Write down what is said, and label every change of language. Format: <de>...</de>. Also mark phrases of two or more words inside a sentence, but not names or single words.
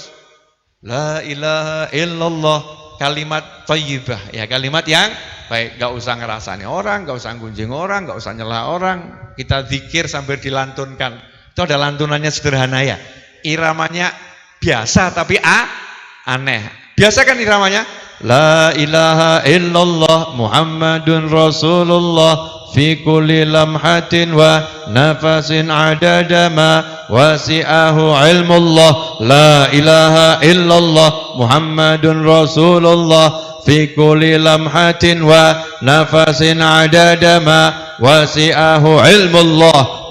<ar>لا إله إلا الله,</ar> <id>kalimat thayyibah ya, kalimat yang baik. Gak usah ngerasani orang, gak usah gunjing orang, gak usah nyela orang. Kita zikir sambil dilantunkan. Itu ada lantunannya sederhana ya. Iramanya biasa tapi aneh. Biasa kan iramanya?</id> <ar>لا إله إلا الله محمد رسول الله في كل لمحة ونفس عدد ما وسعه علم الله. لا إله إلا الله محمد رسول الله في كل لمحة ونفس عدد ما وسعه علم الله.</ar>